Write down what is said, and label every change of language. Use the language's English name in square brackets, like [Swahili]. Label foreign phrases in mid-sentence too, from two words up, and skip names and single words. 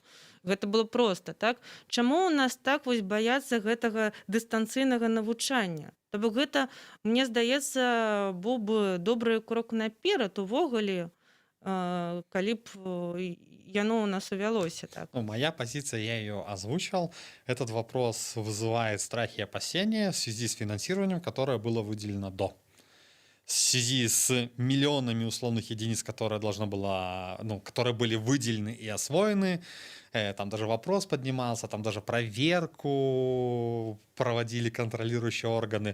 [Belarusian] Гэта было проста, так? Чаму ў нас так вось баяцца гэтага дыстанцыйнага навучання? То бок гэта, мне здаецца, быў бы добры крок наперад увогуле, калі б яно у нас увялося так. Ну, [Russian] моя позиция, я ее озвучил. Этот вопрос вызывает страхи и опасения в связи с финансированием, которое было выделено до. В связи с миллионами условных единиц, которые должно было, ну, которые были выделены и освоены, там даже вопрос поднимался, там даже проверку проводили контролирующие органы.